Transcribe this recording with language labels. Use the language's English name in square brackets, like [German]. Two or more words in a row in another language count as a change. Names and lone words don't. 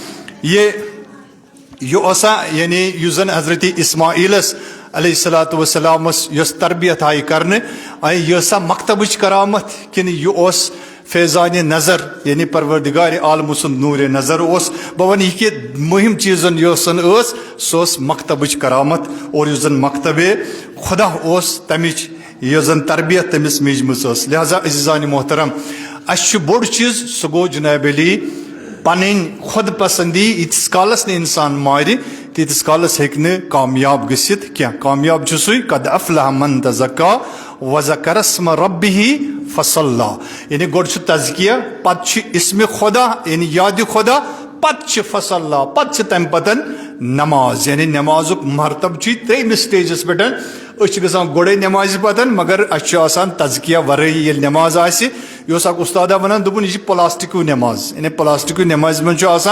[Kashmiri] یہ اوسا یعنی یُس زن حضرت اسماعیلس [Arabic] علیہ الصلوۃ والسلامس [Kashmiri] یۄس تربیت آئی کرنے یہ سا مکتبٕچ کرامت کِنہٕ یہِ اوس فیضان نظر یعنی پروردگار عالم سُنٛد نور نظر اوس بہٕ ونہٕ یہِ کہِ مُہِم چیٖزن یۄس زن ٲس سۄ ٲس مکتبٕچ کرامت اور یُس زن مکتبے خدا اوس تمِچ یۄس زن تربیت تٔمِس میٖجمٕژ ٲس لہذا عزیزانہِ محترم اسہِ چھُ بوٚڑ چیٖز سُہ گوٚو جناب علی پنٕنۍ خود پسندی ییٖتِس کالس نہٕ انسان مارِ تیٖتِس کالس ہیٚکہِ نہٕ کامیاب گٔژھِتھ کینٛہہ کامیاب چھُ سُے [Arabic] قد افلح من تزکا وذکر اسم ربہ فصلی [Kashmiri] یعنی گۄڈٕ چھُ تزکیہ پتہٕ چھُ اسمِ خدا یعنی یادِ خدا پتہٕ چھُ فصلی پتہٕ چھِ تمہِ پتن نماز یعنی نمازُک مرتب چھُ ترٛیٚیمِس سٹیجس پٮ۪ٹھ أسۍ چھِ گژھان گۄڈے نمازِ پتن مگر اسہِ چھُ آسان تزکیہ ورٲیی ییٚلہِ نماز آسہِ یہ اکھ استادا ونان دوٚپُن یہِ چھِ پلاسٹکو نماز یعنی پلاسٹکو نمازِ منٛز چھُ آسان